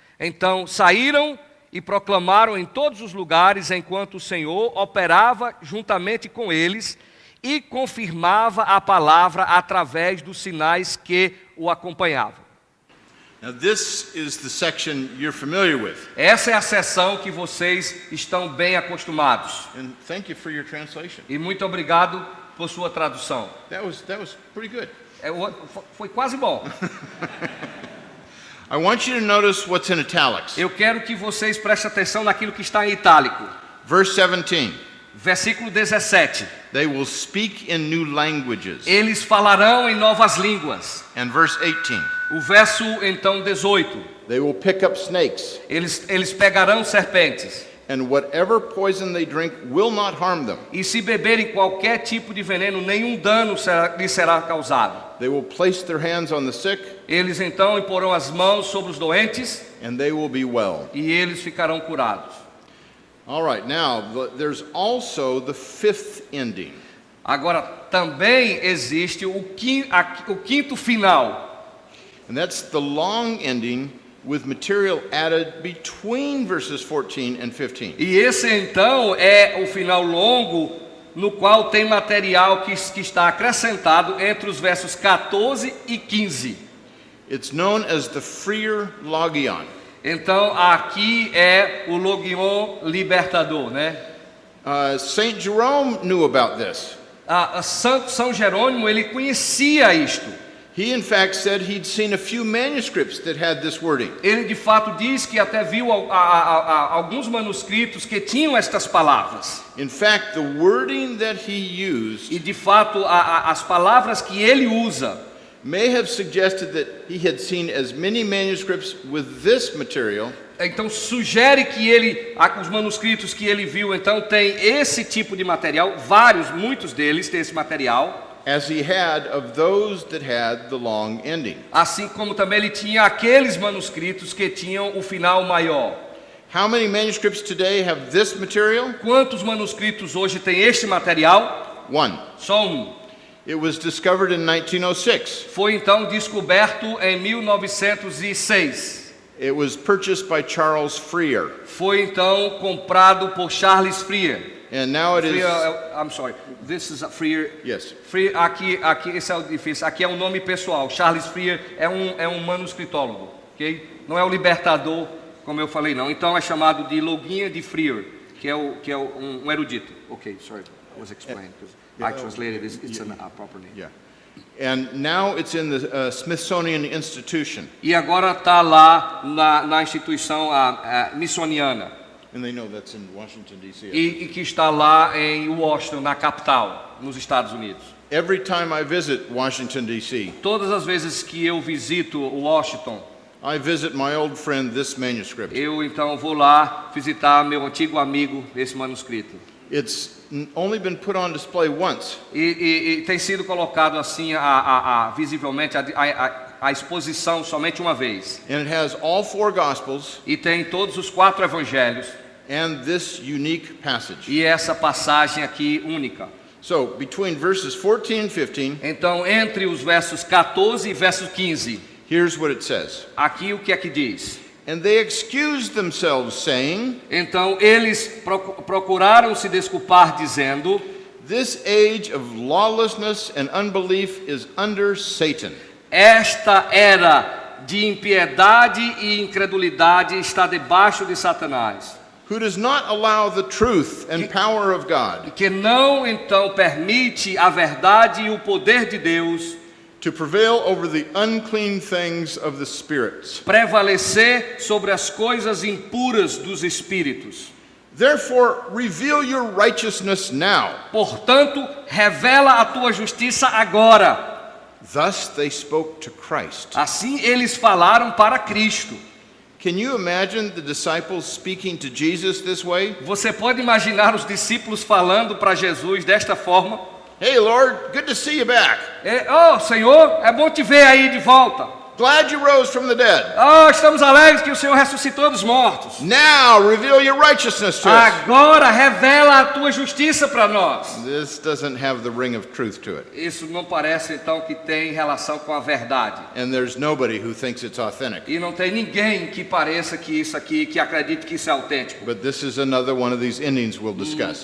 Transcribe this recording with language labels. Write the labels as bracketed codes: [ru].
[pt] Então saíram e proclamaram em todos os lugares, enquanto o Senhor operava juntamente com eles e confirmava a palavra através dos sinais que o acompanhavam. [en] Now, this is the section you're familiar with. [pt] Essa é a seção que vocês estão bem acostumados. [en] And thank you for your translation. [pt] E muito obrigado por sua tradução. [en] That was pretty good. [pt] Foi quase bom. [en] I want you to notice what's in italics. [pt] Eu quero que vocês prestem atenção naquilo que está em itálico. [en] Verse 17. [pt] Versículo 17. [en] They will speak in new languages. [pt] Eles falarão em novas línguas. [en] And verse 18. [pt] O verso então 18. [en] They will pick up snakes. [pt] Eles pegarão serpentes. [en] And whatever poison they drink will not harm them. [pt] E se beberem qualquer tipo de veneno, nenhum dano lhes será causado. [en] They will place their hands on the sick. [pt] Eles então imporão as mãos sobre os doentes. [en] And they will be well. [pt] E eles ficarão curados. [en] All right, now there's also the 5th ending. [pt] Agora também existe o quinto final. [en] And that's the long ending with material added between verses 14 and 15. [pt] E esse então é o final longo, no qual tem material que está acrescentado entre os versos 14 e 15. [en] It's known as the freer logion. [pt] Então aqui é o logion libertador, né? [en] Saint Jerome knew about this. [pt] São Jerônimo, ele conhecia isto. [en] He in fact said he'd seen a few manuscripts that had this wording. [pt] Ele de fato diz que até viu alguns manuscritos que tinham estas palavras. [en] In fact, the wording that he used [pt] E de fato as palavras que ele usa [en] may have suggested that he had seen as many manuscripts with this material [pt] então sugere que os manuscritos que ele viu então tem esse tipo de material, muitos deles têm esse material. [en] as he had of those that had the long ending. [pt] Assim como também ele tinha aqueles manuscritos que tinham o final maior. [en] How many manuscripts today have this material? [pt] Quantos manuscritos hoje tem este material? [en] One. [pt] Só um. [en] It was discovered in 1906. [pt] Foi então descoberto em 1906. [en] It was purchased by Charles Freer. [pt] Foi então comprado por Charles Freer. [en] And now it is... I'm sorry. This is a Freer. Yes. [pt] Freer, aqui esse é o difícil. Aqui é um nome pessoal. Charles Freer é um manuscritólogo, ok? Não é o libertador, como eu falei, não. Então é chamado de Loguinha de Freer, que é um erudito. [en] Ok, sorry, I was explaining because I translated it's a proper name. Yeah. And now it's in the Smithsonian Institution. [pt] E agora está lá na instituição smithsoniana. [en] And they know that's in Washington, D.C. [pt] E que está lá em Washington, na capital, nos Estados Unidos. [en] Every time I visit Washington, D.C., [pt] Todas as vezes que eu visito Washington, [en] I visit my old friend this manuscript. [pt] eu então vou lá visitar meu antigo amigo esse manuscrito. [en] It's only been put on display once. [pt] E tem sido colocado assim visivelmente a exposição somente uma vez. [en] And it has all 4 Gospels [pt] E tem todos os 4 evangelhos [en] and this unique passage. [pt] e essa passagem aqui única. [en] So, between verses 14 and 15, [pt] Então, entre os versos 14 e versos 15, [en] here's what it says. [pt] aqui o que é que diz? [en] And they excused themselves, saying, [pt] Então eles procuraram se desculpar dizendo: [en] This age of lawlessness and unbelief is under Satan. [pt] esta era de impiedade e incredulidade está debaixo de Satanás, [en] Who does not allow the truth and power of God [pt] que não então permite a verdade e o poder de Deus [en] to prevail over the unclean things of the spirits. [pt] prevalecer sobre as coisas impuras dos espíritos. [en] Therefore, reveal your righteousness now. [pt] Portanto, revela a tua justiça agora. [en] Thus they spoke to Christ. [pt] Assim eles falaram para Cristo. [en] Can you imagine the disciples speaking to Jesus this way? [pt] Você pode imaginar os discípulos falando para Jesus desta forma? [en] Hey, Lord, good to see you back. [pt] Oh, Senhor, é bom te ver aí de volta. [en] Glad you rose from the dead. [pt] Oh, estamos alegres que o Senhor ressuscitou dos mortos. [en] Now reveal your righteousness to us. [pt] Agora revela a tua justiça para nós. [en] This doesn't have the ring of truth to it. [pt] Isso não parece então que tem relação com a verdade. [en] And there's nobody who thinks it's authentic. [pt] E não tem ninguém que pareça que isso aqui, que acredite que isso é autêntico. [en] But this is another one of these endings we'll discuss.